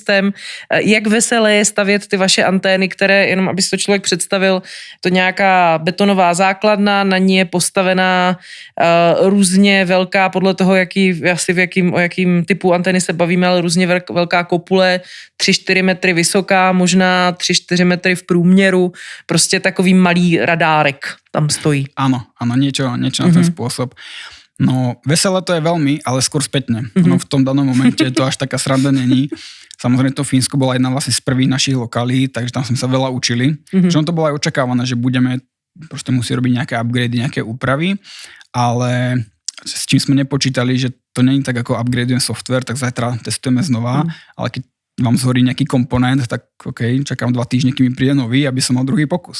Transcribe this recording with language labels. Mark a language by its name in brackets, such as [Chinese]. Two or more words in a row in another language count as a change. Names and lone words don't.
[Czech] Jak veselé je stavět ty vaše antény, které, jenom aby si to člověk představil, to nějaká betonová základna, na ní je postavená různě velká, podle toho, o jakým typu antény se bavíme, ale různě velká kopule, 3-4 metry vysoká, možná 3-4 metry v průměru, prostě takový malý radárek tam stojí. [Slovak] Áno, niečo na ten spôsob. No, veselé to je veľmi, ale skôr spätne. No, v tom danom momente to až taká sranda není. Samozrejme to Fínsko bola jedna vlastne z prvých našich lokalít, takže tam sme sa veľa učili. Že to bolo aj očakávané, že budeme proste musieť robiť nejaké upgrady, nejaké úpravy, ale s čím sme nepočítali, že to nie je tak, ako upgradujem software, tak zajtra testujeme znova, ale keď vám zhorí nejaký komponent, tak OK, čakám 2 týždne, kým mi príde nový, aby som mal druhý pokus.